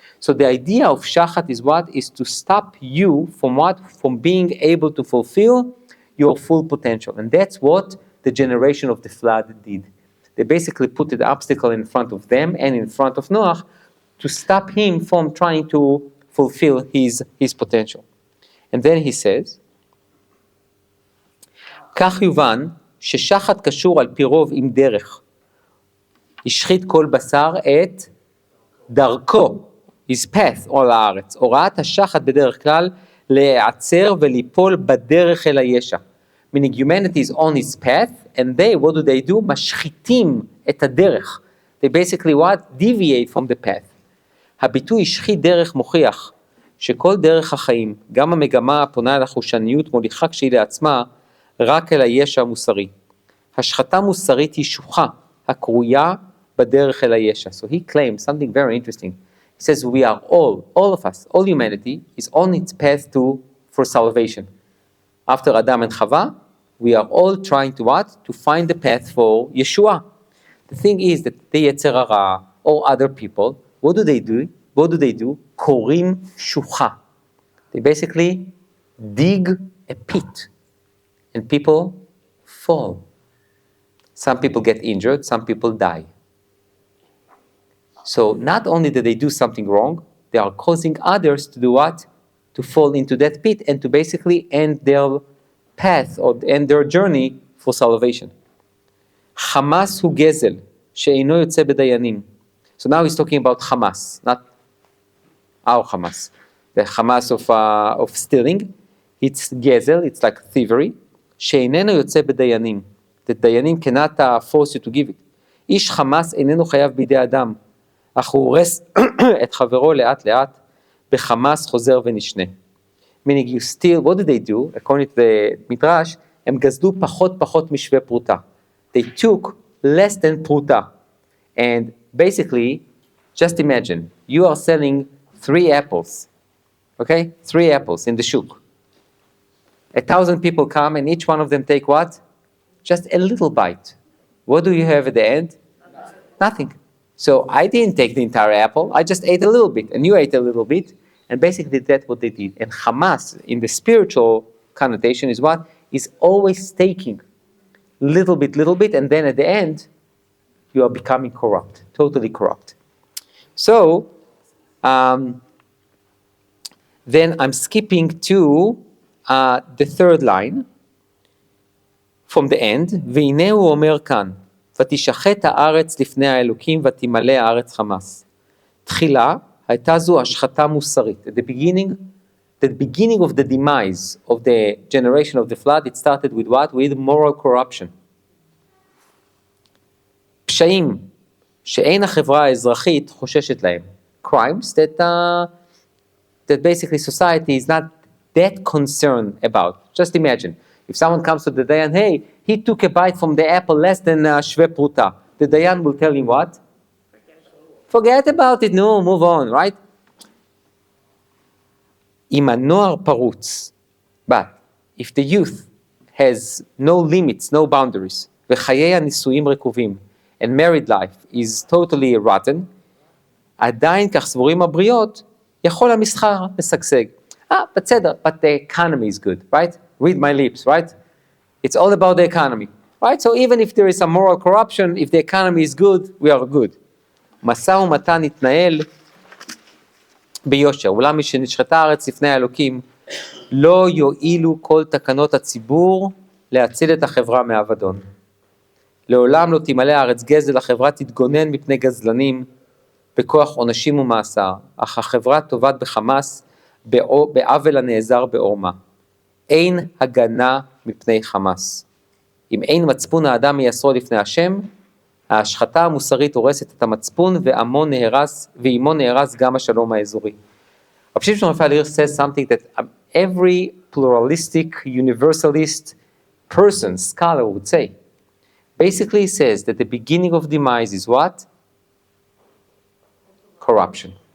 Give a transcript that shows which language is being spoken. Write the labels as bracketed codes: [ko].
[en] So the idea of shachat is what? Is to stop you from what? From being able to fulfill your full potential. And that's what the generation of the flood did. They basically put an obstacle in front of them and in front of Noach to stop him from trying to fulfill his potential. And then he says, [he] כך יובן ששחט קשור על פי רוב עם דרך. השחית כל בשר את דרכו, [en] his path, [he] על הארץ. הוראת השחט בדרך כלל להיעצר וליפול בדרך אל הישע. [en] Meaning humanity is on its path, and they, what do? [he] משחיתים את הדרך. [en] They basically what? Deviate from the path. [he] הביטוי השחית דרך מוכיח שכל דרך החיים, גם המגמה הפונה אל החושניות מוליכה כשהיא לעצמה, רק אל הישע המוסרי. השחתה מוסרית היא שוחה, הקרויה בדרך אל הישע. [en] So he claims something very interesting. He says we are all of us, all humanity is on its path for salvation. After Adam and Chava, we are all trying to what? To find the path for Yeshua. The thing is that the Yetzer Hara or other people, what do they do? [he] Korim shucha. [en] They basically dig a pit and people fall. Some people get injured, some people die. So not only do they do something wrong, they are causing others to do what? To fall into that pit and to basically end their path or end their journey for salvation. [he] Hamas hu gezel, she'eino yotze b'dayanim. [en] So now he's talking about Hamas, not our Hamas. The Hamas of stealing. It's gezel, it's like thievery. [he] She'eineno yotze b'dayanim. [en] The dayanim cannot force you to give it. [he] איש חמאס איננו חייב בידי אדם, אך הוא הורס את חברו לאט לאט, בחמאס חוזר ונשנה. [en] Meaning you steal, what did they do? According to the Midrash, [he] הם גזלו פחות משווה פרוטה. [en] They took less than פרוטה. And basically, just imagine, you are selling 3 apples, okay? 3 apples in the shuk. 1,000 people come and each one of them take what? Just a little bite. What do you have at the end? Nothing. So I didn't take the entire apple, I just ate a little bit, and you ate a little bit, and basically that's what they did. And Hamas, in the spiritual connotation, is what? Is always taking little bit, and then at the end, you are becoming corrupt, totally corrupt. So, then I'm skipping to the 3rd line, from the end, [he] והנה הוא אומר כאן, ותשחט הארץ לפני האלוקים ותמלא הארץ חמס. תחילה הייתה זו השחתה מוסרית. [en] At the beginning of the demise of the generation of the flood, it started with what? With moral corruption. [he] פשעים שאין החברה האזרחית חוששת להם. [en] Crimes that basically society is not that concerned about. Just imagine. If someone comes to the Dayan, hey, he took a bite from the apple less than shve pruta, the Dayan will tell him what? Forget about it, no, move on, right? [he] אם הנוער פרוץ, [en] but if the youth has no limits, no boundaries, [he] וחיי הנישואים רקובים, [en] and married life is totally rotten, [he] עדיין כך סבורים הבריות, יכול המסחר לשגשג. [en] בסדר, but the economy is good, right? Read my lips, right? It's all about the economy, right? So even if there is some moral corruption, if the economy is good, we are good. [he] משא ומתן יתנהל ביושר. אולם משנשחטה הארץ לפני האלוקים, לא יועילו כל תקנות הציבור להציל את החברה מאבדון. לעולם לא תמלא הארץ גזל, החברה תתגונן מפני גזלנים, בכוח עונשים ומאסר, אך החברה תובעת בחמאס, בעוול הנעזר בעורמה. אין הגנה מפני חמאס. אם אין מצפון האדם מייסרו לפני השם, ההשחתה המוסרית הורסת את המצפון ועמו נהרס גם השלום האזורי. [en] רב שמשון רפאל הירש says something that every pluralistic, universalist person, scholar would say. Basically he says that the beginning of demise is what? Corruption.